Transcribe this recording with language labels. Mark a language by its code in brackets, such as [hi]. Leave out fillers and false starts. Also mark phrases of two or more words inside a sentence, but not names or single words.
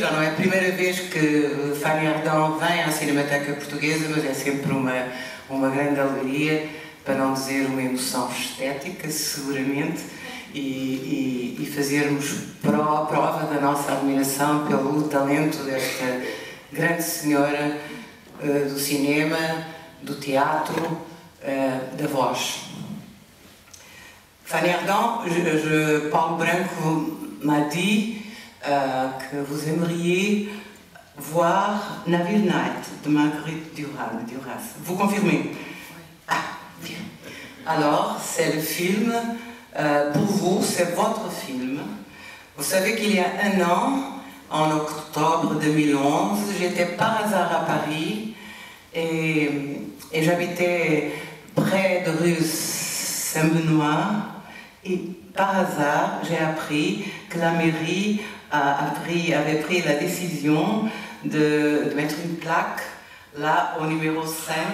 [pt] Já não é a primeira vez que Fanny Ardant vem à Cinemateca Portuguesa, mas é sempre uma grande alegria, para não dizer uma emoção estética, seguramente, e fazermos prova da nossa admiração pelo talento desta grande senhora do cinema, do teatro, da voz. [fr] Fanny Ardant, Paulo Branco m'a dit que vous aimeriez voir Navire Night de Marguerite Duras. Vous confirmez? Ah, bien. Alors, c'est le film, pour vous, c'est votre film. Vous savez qu'il y a un an, en octobre 2011, j'étais par hasard à Paris et j'habitais près de rue Saint-Benoît et par hasard, j'ai appris que la mairie avait pris la décision de mettre une plaque là au numéro 5